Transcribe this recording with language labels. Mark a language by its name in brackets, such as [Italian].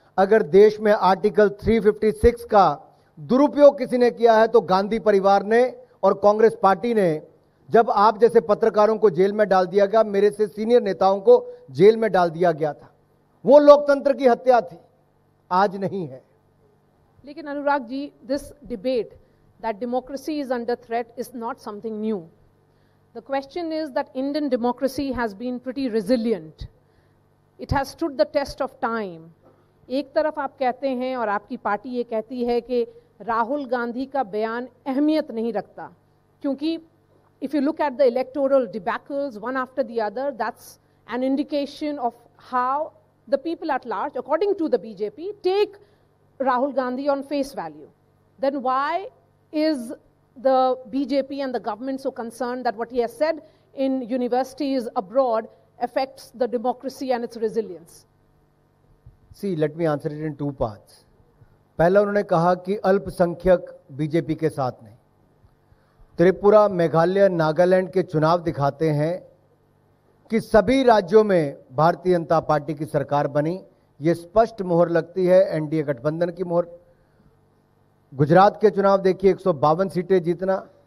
[Hindi] अगर देश में आर्टिकल 356 का दुरुपयोग किसी ने किया है तो गांधी परिवार ने और कांग्रेस पार्टी ने। जब आप जैसे पत्रकारों को जेल में डाल दिया गया, मेरे से सीनियर नेताओं को जेल में डाल दिया गया था, वो लोकतंत्र की हत्या थी, आज नहीं है। लेकिन [English] Anurag ji, this debate that democracy is under threat is not something new. The question is that Indian democracy has been pretty resilient. It has stood the test of time. [Hindi] एक तरफ आप कहते हैं और आपकी पार्टी ये कहती है कि राहुल गांधी का बयान अहमियत नहीं रखता, क्योंकि [English] if you look at the electoral debacles one after the other, that's an indication of how the people at large, according to the BJP, take Rahul Gandhi on face value. Then why is the BJP and the government so concerned that what he has said in universities abroad affects the democracy and its resilience? See, let me answer it in 2 parts. [Hindi] पहला उन्होंने कहा कि अल्पसंख्यक BJP के साथ नहीं। त्रिपुरा, मेघालय, नागालैंड के चुनाव दिखाते हैं कि सभी राज्यों में भारतीय जनता पार्टी की सरकार बनी। यह स्पष्ट मोहर लगती है एनडीए गठबंधन की मोहर। गुजरात के चुनाव देखिए, 152 सीटें जीतना।